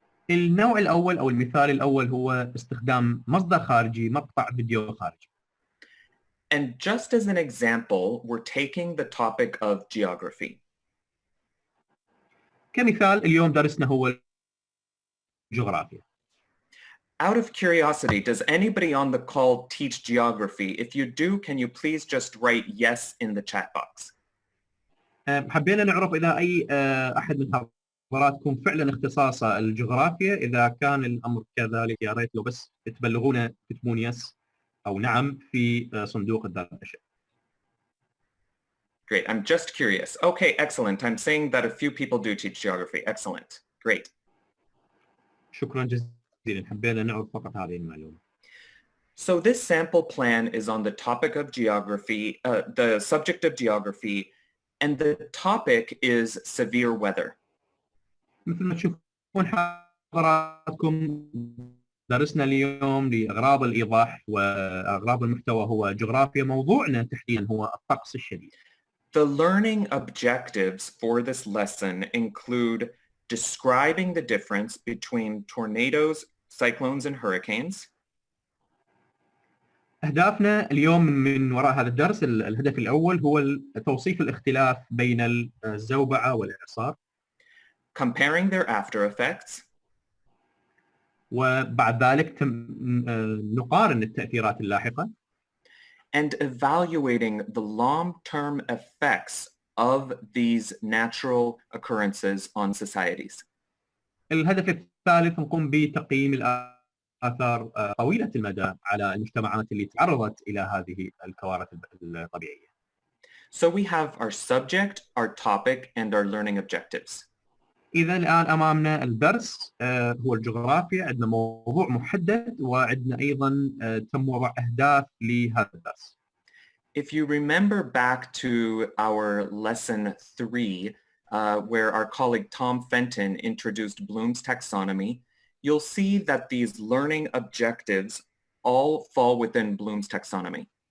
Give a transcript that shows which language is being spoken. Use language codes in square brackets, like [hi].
[ar] النوع الأول أو المثال الأول هو استخدام مصدر خارجي، مقطع فيديو خارجي. [en] And just as an example, we're taking the topic of geography. [ar] كمثال اليوم درسنا هو الجغرافيا. [en] Out of curiosity, does anybody on the call teach geography? If you do, can you please just write yes in the chat box? [ar] حبينا نعرف إذا أي أحد من حضراتكم فعلا اختصاصه الجغرافيا. إذا كان الأمر كذلك يا ريت لو بس تبلغونا تكتبون يس أو نعم في صندوق الدردشة. [en] Great, I'm just curious. Okay, excellent. I'm saying that a few people do teach geography. Excellent, great. [ar] شكرا جزيلا، حبينا نعرف فقط هذه المعلومة. [en] So this sample plan is on the topic of geography, the subject of geography, and the topic is severe weather. [ar] مثل ما تشوفون حضراتكم درسنا اليوم لأغراض الإيضاح وأغراض المحتوى هو جغرافيا. موضوعنا تحديدا هو الطقس الشديد. [en] The learning objectives for this lesson include describing the difference between tornadoes, cyclones, and hurricanes. [ar] أهدافنا اليوم من وراء هذا الدرس، الهدف الأول هو توصيف الاختلاف بين الزوبعة والإعصار. [en] Comparing their after effects. [ar] وبعد ذلك نقارن التأثيرات اللاحقة. [en] And evaluating the long-term effects of these natural occurrences on societies. [ar] الهدف الثالث نقوم بتقييم الآثار طويلة المدى على المجتمعات اللي تعرضت إلى هذه الكوارث الطبيعية. [en] So we have our subject, our topic, and our learning objectives. [ar] إذا الآن أمامنا الدرس هو الجغرافيا، عندنا موضوع محدد وعندنا أيضا تم وضع أهداف لهذا الدرس. [en] If you remember back to our lesson 3, where our colleague Tom Fenton introduced Bloom's taxonomy, you'll see that these learning objectives all fall within Bloom's taxonomy.